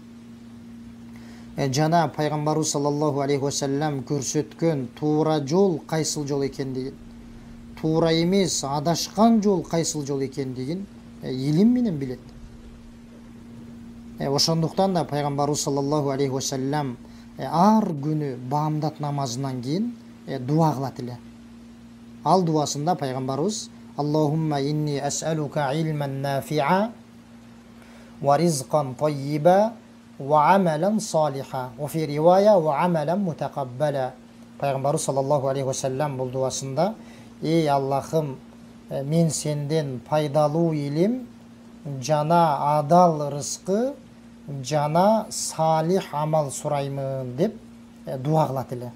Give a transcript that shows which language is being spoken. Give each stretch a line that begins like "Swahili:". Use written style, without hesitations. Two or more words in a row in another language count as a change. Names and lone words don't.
Kyrgyz: Жана пайгамбарыбыз
Arabic: صلى الله عليه وسلم
Kyrgyz: көрсөткөн туура жол кайсыл жол экендигин, туура эмес адашкан жол кайсыл жол экендигин илим менен билет. Ошондуктан да пайгамбарыбыз
Arabic: صلى الله عليه وسلم
Kyrgyz: ар күнү баамдат намазынан кийин дуа кылат эле. Ал дуасында пайгамбарыбыз:
Arabic: اللهم إني أسألك علما نافعا ورزقا طيبا وعملا صالحا وفي رواية وعملا متقبلا.
Kyrgyz: Пайгамбарыбыз
Arabic: صلى الله عليه وسلم
Kyrgyz: бул дуасында: ey Аллахым, мен сенден пайдалуу илим, жана адал рызкы, жана салих амал сураймын деп дуа кылат эле.